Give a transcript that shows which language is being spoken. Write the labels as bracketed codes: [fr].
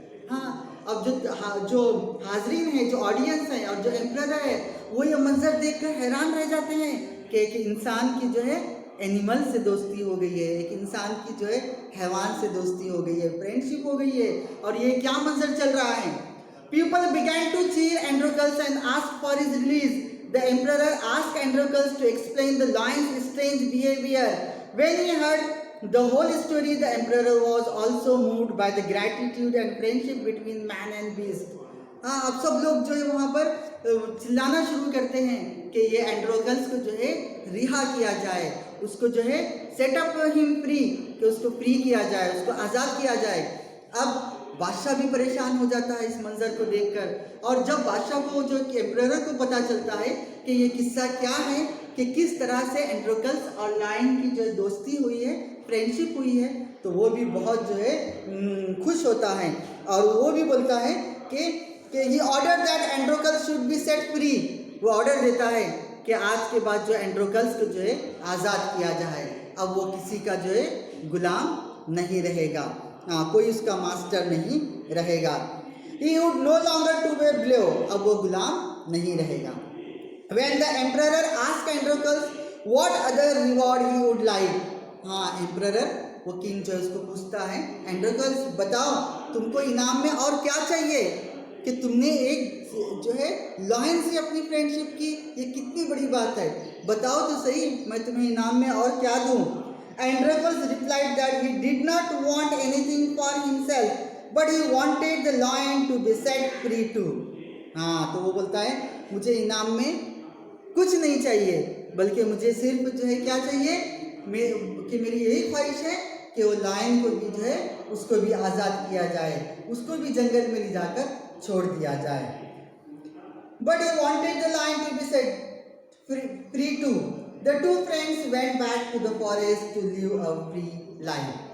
[hi] हाँ, अब जो हाजरीन है, जो ऑडियंस है और जो एम्परर है, वो ये मंजर देखकर हैरान रह जाते हैं कि एक इंसान की जो है एनिमल से दोस्ती हो गई है, एक इंसान की जो है हैवान से दोस्ती हो गई है, फ्रेंडशिप हो गई है, और ये क्या मंजर चल रहा है. [en] People began to cheer Androcles and ask for his release. The emperor asked Androcles to explain the lion's strange behavior. When he heard the whole story, the emperor was also moved by the gratitude and friendship between man and beast. [hi] हाँ, अब सब लोग जो है वहाँ पर चिल्लाना शुरू करते हैं कि ये एंड्रोकल्स को जो है रिहा किया जाए, उसको जो है [en] set up him free, [hi] कि उसको फ्री किया जाए, उसको आज़ाद किया जाए. अब बादशाह भी परेशान हो जाता है इस मंजर को देखकर. और जब बादशाह को, जो एम्परर को पता चलता है कि ये किस्सा क्या है, कि किस तरह से एंड्रोकल्स और लायन की जो दोस्ती हुई है, फ्रेंडशिप हुई है, तो वो भी बहुत जो है खुश होता है. और वो भी बोलता है कि [en] he ordered that Androcles should be set free. [hi] वो ऑर्डर देता है कि आज के बाद जो एंड्रोकल्स को जो है आज़ाद किया जाए. अब वो किसी का जो है गुलाम नहीं रहेगा, कोई उसका मास्टर नहीं रहेगा. [en] He would no longer to be slave. [hi] अब वो गुलाम नहीं रहेगा. [en] When the emperor asked Androcles what other reward he would like. [hi] हाँ, एम्परर वो किंग जो है उसको पूछता है, एंड्रोकल्स बताओ तुमको इनाम में और क्या चाहिए, कि तुमने एक जो है लायन से अपनी फ्रेंडशिप की, ये कितनी बड़ी बात है, बताओ तो सही, मैं तुम्हें इनाम में और क्या दूं. [en] Androcles replied that he did not want anything for himself, but he wanted the lion to be set free too. [hi] हाँ, तो वो बोलता है मुझे इनाम में कुछ नहीं चाहिए, बल्कि मुझे सिर्फ जो है क्या चाहिए, कि मेरी यही ख्वाहिश है कि वो लायन को भी जो है उसको भी आज़ाद किया जाए, उसको भी जंगल में ले जाकर छोड़ दिया जाए. [en] But he wanted the lion to be set free too. The two friends went back to the forest to live a free life.